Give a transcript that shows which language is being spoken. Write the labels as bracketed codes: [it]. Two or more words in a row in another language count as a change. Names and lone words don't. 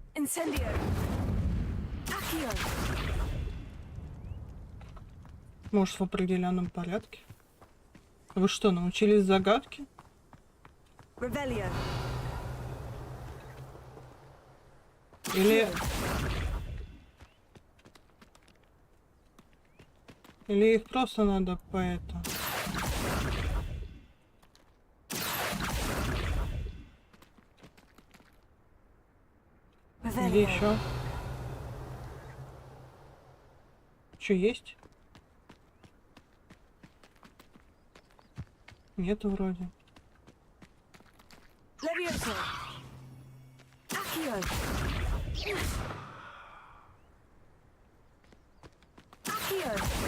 [ru] Incendio. Accio. Может, в определенном порядке? Вы что, научились загадки? Revelio. Или их просто надо по это. Где еще? Что есть? Нету вроде. Levioso. Accio. Accio.